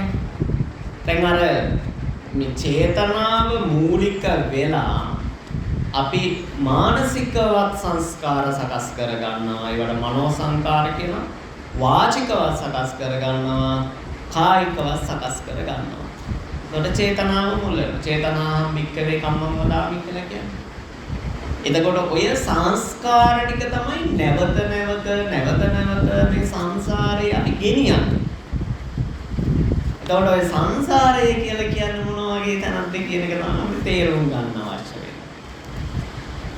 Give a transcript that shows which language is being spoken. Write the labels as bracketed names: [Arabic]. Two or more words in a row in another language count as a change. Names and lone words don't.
[Sinhala] දැන් අර මේ චේතනාව මූලික වෙලා අපි මානසිකවත් සංස්කාර සකස් කර ගන්නවා. ඒවට මනෝ සංකාර කියනවා. වාචිකවත් සකස් කර ගන්නවා. කායිකවත් සකස් කර ගන්නවා. එතකොට චේතනාව මුල වෙනවා. [Pali] චේතනාම් වික්කවේ කම්මං වදාමි [Sinhala] කියලා කියන්නේ. එතකොට ඔය සංස්කාර ටික තමයි නැවත නැවත මේ සංසාරේ අපි ගෙනියන්නේ. එතකොට ඔය සංසාරය කියලා කියන්නේ මොන වගේ තැනක්ද කියන එක තමයි අපි තේරුම් ගන්න අවශ්‍ය වෙන්නේ.